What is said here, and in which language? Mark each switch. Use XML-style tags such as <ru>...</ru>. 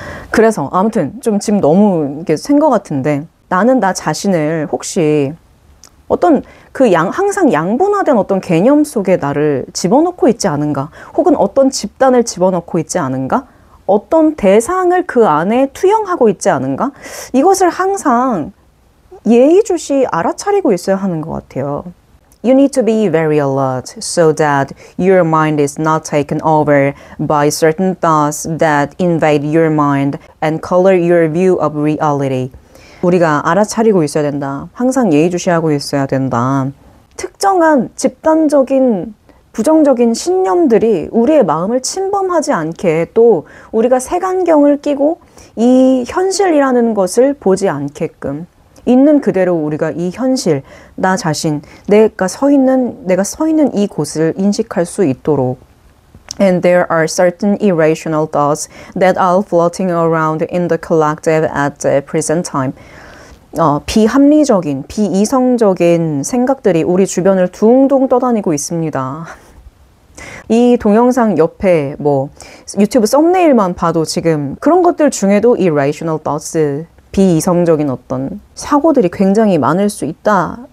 <ko>그래서 아무튼 좀 지금 너무 이게 센 것 같은데, 나는 나 자신을 혹시 어떤 항상 양분화된 어떤 개념 속에 나를 집어넣고 있지 않은가? 혹은 어떤 집단을 집어넣고 있지 않은가? 어떤 대상을 그 안에 투영하고 있지 않은가? 이것을 항상 예의주시 알아차리고 있어야 하는 것 같아요.</ko> <en>You need to be very alert so that your mind is not taken over by certain thoughts that invade your mind and color your view of reality.</en> <ko>우리가 알아차리고 있어야 된다. 항상 예의주시하고 있어야 된다. 특정한 집단적인 부정적인 신념들이 우리의 마음을 침범하지 않게, 또 우리가 색안경을 끼고 이 현실이라는 것을 보지 않게끔 있는 그대로 우리가 이 현실, 나 자신, 내가 서 있는 이 곳을 인식할 수 있도록.</ko> <en>And there are certain irrational thoughts that are floating around in the collective at the present time.</en> <ko>비합리적인, 비이성적인 생각들이 우리 주변을 둥둥 떠다니고 있습니다. 이 동영상 옆에 뭐 유튜브 썸네일만 봐도 지금 그런 것들 중에도 irrational thoughts, 비이성적인 어떤 사고들이 굉장히 많을 수 있다.</ko>